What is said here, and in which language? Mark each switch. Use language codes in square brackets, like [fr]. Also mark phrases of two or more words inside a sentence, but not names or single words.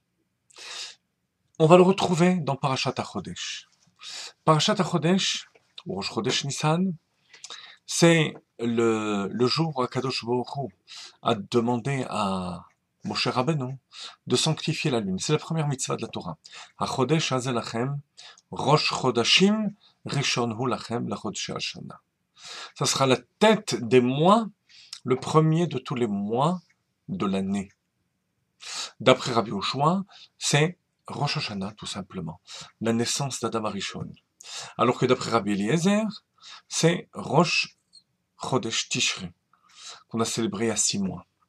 [fr] On va le retrouver dans Parashat HaChodesh. Parashat HaChodesh, ou Rosh Chodesh Nissan, c'est le jour où Akadosh Baruch Hu a demandé à Moshe Rabbeinu de sanctifier la lune. C'est la première mitzvah de la Torah. [he] החודש הזה לכם, ראש חדשים, ראשון הוא לכם, לחדשי השנה. [fr] Ça sera la tête des mois, le premier de tous les mois de l'année. D'après Rabbi Yoshua, c'est Rosh Hashanah, tout simplement, la naissance d'Adam Arishon. Alors que d'après Rabbi Eliezer, c'est Rosh Chodesh Tishri, qu'on a célébré il y a 6 mois.